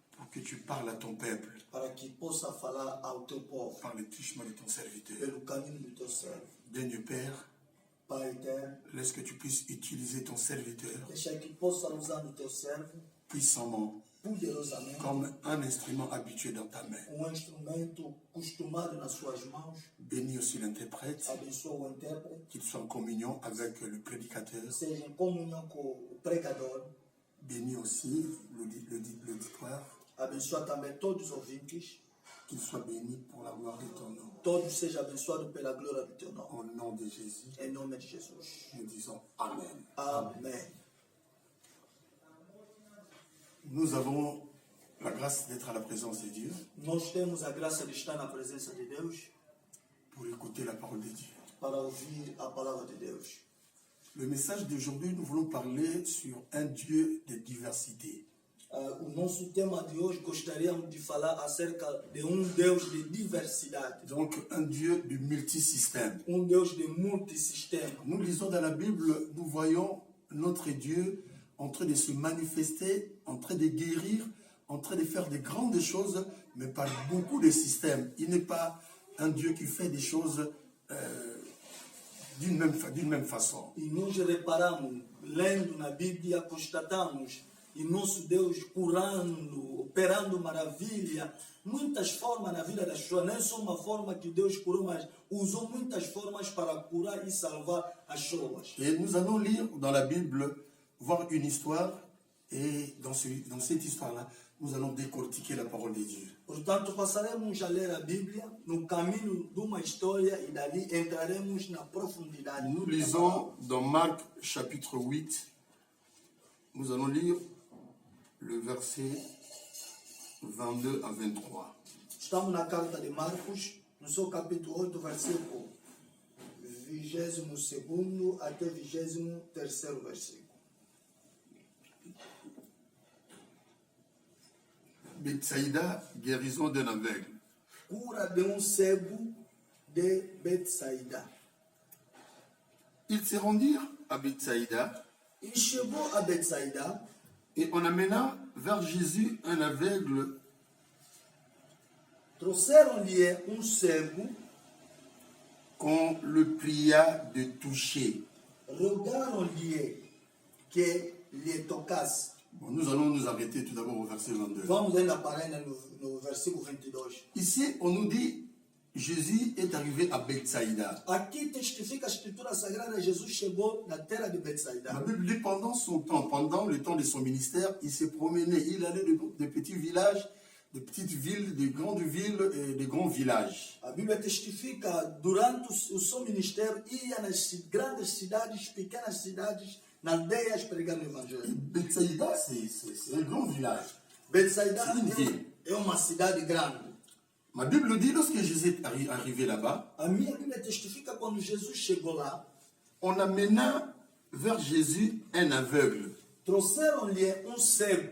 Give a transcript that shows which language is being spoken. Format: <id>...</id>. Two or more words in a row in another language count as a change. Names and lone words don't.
<fr>que tu parles à ton peuple</fr> <pt>para que possa falar ao teu povo</pt> <fr>par le chemin de ton serviteur.</fr> <pt>pelo caminho do teu servo.</pt> <fr>Dieu Père,</fr> <pt>Pai eterno,</pt> <fr>laisse que tu puisses utiliser ton serviteur</fr> <pt>deixa que possa usar o teu servo</pt> <fr>puissamment</fr> <pt>poderosamente</pt> <fr>comme un instrument habitué dans ta main.</fr> <pt>Instrumento costumado nas suas mãos.</pt> <fr>Bénis aussi l'interprète,</fr> <pt>Abençoa o intérprete,</pt> <fr>qu'il soit en communion avec le prédicateur.</fr> <pt>seja em comunhão com o pregador.</pt> <fr>Bénis aussi l'auditoire,</fr> <pt>Abençoa também todos os ouvintes.</pt> <fr>qu'il soit béni pour la gloire de ton nom.</fr> <pt>Todos sejam abençoados pela glória do teu nome.</pt> <fr>Au nom de Jésus,</fr> <pt>Em nome de Jesus.</pt> <fr>nous disons Amen.</fr> <pt>Amém.</pt> <fr>Nous avons la grâce d'être à la présence de Dieu</fr> <pt>Nós temos a graça de estar na presença de Deus</pt> <fr>pour écouter la parole de Dieu.</fr> <pt>para ouvir a palavra de Deus.</pt> <fr>Le message d'aujourd'hui, nous voulons parler sur un Dieu de diversité.</fr> <pt>O nosso tema de hoje gostaríamos de falar acerca de Deus de diversidade.</pt> <fr>Donc, un Dieu de multisystème.</fr> <pt>Deus de multissistema.</pt> <fr>Nous lisons dans la Bible, nous voyons notre Dieu en train de se manifester, en train de guérir, en train de faire de grandes choses, mais par beaucoup de systèmes. Il n'est pas un Dieu qui fait des choses d'une même façon.</fr> <pt>E nós reparamos, lendo na Bíblia, constatamos e nosso Deus curando, operando maravilha, muitas formas na vida das pessoas. Não é só uma forma que Deus curou, mas usou muitas formas para curar e salvar as pessoas.</pt> <fr>Et nous allons lire dans la Bible, voir une histoire, et dans cette histoire-là, nous allons décortiquer la parole de Dieu.</fr> <pt>Portanto, passaremos a ler a Bíblia no caminho de uma história e dali entraremos na profundidade.</pt> <fr>Nous lisons dans Marc chapitre 8, nous allons lire le verset 22 à 23.</fr> <pt>Estamos na carta de Marcos, no seu capítulo 8, versículo 22 até 23 versículo.</pt> <fr>Bethsaïda, guérison d'un aveugle.</fr> <pt>Cura de cego de Betsaida.</pt> <fr>Ils se rendirent à Bethsaïda</fr> <pt>E chegou a Betsaida</pt> <fr>et on amena vers Jésus un aveugle.</fr> <pt>trouxeram-lhe cego,</pt> <fr>Qu'on le pria de toucher.</fr> <pt>rogaram-lhe que lhe tocasse.</pt> <fr>Bon, nous allons nous arrêter tout d'abord au verset 22.</fr> <pt>Vamos ainda parar no versículo 22.</pt> <fr>Ici, on nous dit, Jésus est arrivé à Bethsaïda.</fr> <pt>Aqui testifica a escritura sagrada, Jesus chegou na terra de Betsaida.</pt> <fr>La Bible dit pendant son temps, pendant le temps de son ministère, il s'est promené, il allait de petits villages, de petites villes, de grandes villes et de grands villages.</fr> <pt>A Bíblia testifica, durante o seu ministério, ia nas grandes cidades, pequenas cidades, nas aldeias, pregando o evangelho.</pt> <fr>Bethsaïda, c'est un grand village.</fr> <pt>Betsaida</pt> <fr>C'est une ville.</fr> <pt>é uma cidade grande.</pt> <fr>Ma Bible dit, lorsque Jésus est arrivé là-bas,</fr> <pt>A minha Bíblia testifica quando Jesus chegou lá,</pt> <fr>on amena vers Jésus un aveugle.</fr> <pt>trouxeram-lhe cego.</pt>